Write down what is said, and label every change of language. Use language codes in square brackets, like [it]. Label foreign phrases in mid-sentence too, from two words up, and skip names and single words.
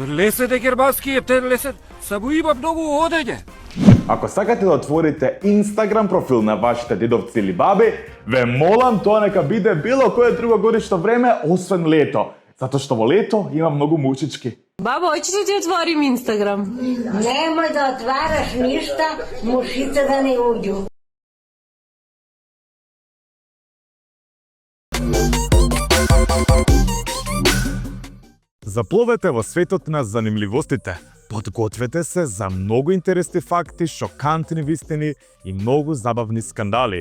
[mk] Лесен е германски, е лесен, само има многу одење. Ако сакате да отворите Инстаграм профил на вашите дедовци или баби, ве молам тоа нека биде било кое друго годишно време, освен лето. Затоа што во лето има многу мушички. [sr] Баба, hoćeš da ti otvorim Instagram? Nemoj da otvaraš ništa, mušice da ne uđu. [mk] Запловете во светот на занимливостите. Подгответе се за многу интересни факти, шокантни вистини и многу забавни скандали.